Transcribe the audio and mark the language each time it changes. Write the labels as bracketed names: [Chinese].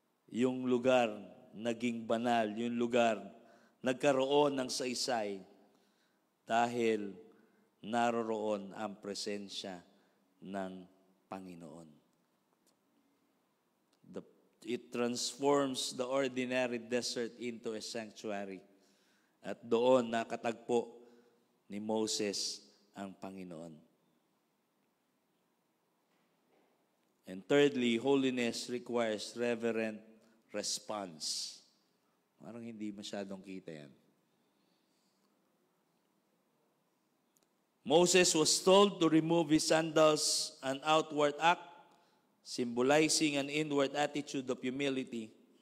[Filipino] Yung lugar naging banal, yung lugar nagkaroon ng saysay dahil naroroon ang presensya ng Panginoon. [English] It transforms the ordinary desert into a sanctuary. [Filipino] At doon nakatagpo ni Moses ang Panginoon. [English] And thirdly, holiness requires reverent response. [Filipino] Parang hindi masyadong kita yan. [English] Moses was told to remove his sandals, an outward act, symbolizing an inward attitude of humility.